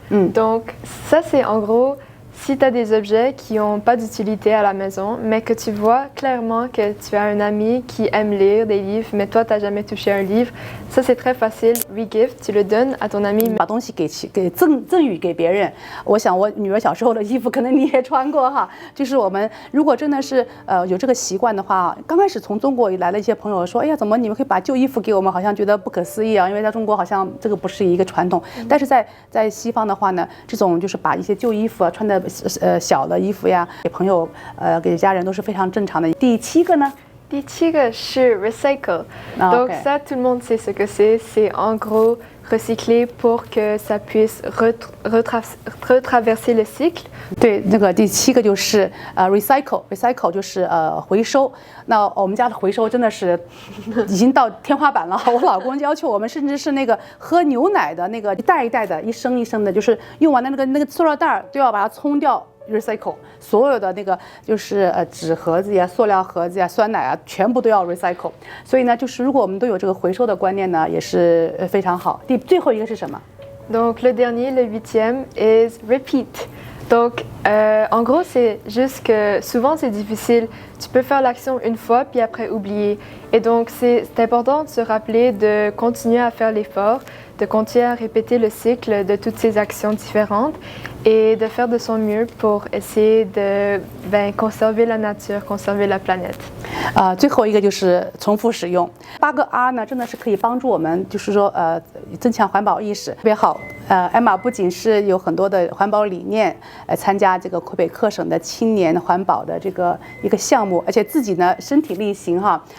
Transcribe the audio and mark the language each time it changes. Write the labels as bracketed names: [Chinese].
[French] Donc ça c'est en gros.Si tu as des objets qui n'ont pas d'utilité à la maison, mais que tu vois clairement que tu as un ami qui aime lire des livres, mais toi, tu n'as jamais touché un livre, ça c'est très facile. Regift, tu le donnes à ton ami. [Chinese] 把东西给赠予给别人。我想我女儿小时候的衣服可能你也穿过哈。就是我们如果真的是有这个习惯的话，刚开始从中国来了一些朋友说，哎呀，怎么你们可以把旧衣服给我们？好像觉得不可思议啊，因为在中国好像这个不是一个传统。但是在西方的话呢，这种就是把一些旧衣服穿的。小的衣服呀，给朋友给家人都是非常正常的。第七个呢？第七个是 recycle. [French] Donc ça, tout le monde sait ce que c'est. C'est en gros recycler pour que ça puisse retraverser le cycle. [Chinese] 对，那个第七个就是recycle 就是回收。那我们家的回收真的是已经到天花板了。我老公要求我们，甚至是那个喝牛奶的那个一袋一袋的，一升一升的，就是用完的那个塑料袋都要把它冲掉。 recycle 所有的那个就是纸盒子呀、塑料盒子呀、酸奶啊，全部都要 recycle。所以呢，就是如果我们都有这个回收的观念呢，也是非常好。最后一个是什么？ [French] Donc le dernier, le huitième, [English] is repeat. [French] Donc, en gros, c'est juste que souvent c'est difficile. Tu peux faire l'action une fois puis après oublier. Et donc, c'est important de se rappeler de continuer à faire l'effort, de continuer à répéter le cycle de toutes ces actions différentes et de faire de son mieux pour essayer de conserver la nature, conserver la planète. [Chinese] 最后一个就是重复使用。8个 R 呢，真的是可以帮助我们，就是说增强环保意识，特别好。艾玛不仅是有很多的环保理念，参加这个魁北克省的青年环保的这个一个项目，而且自己呢身体力行哈。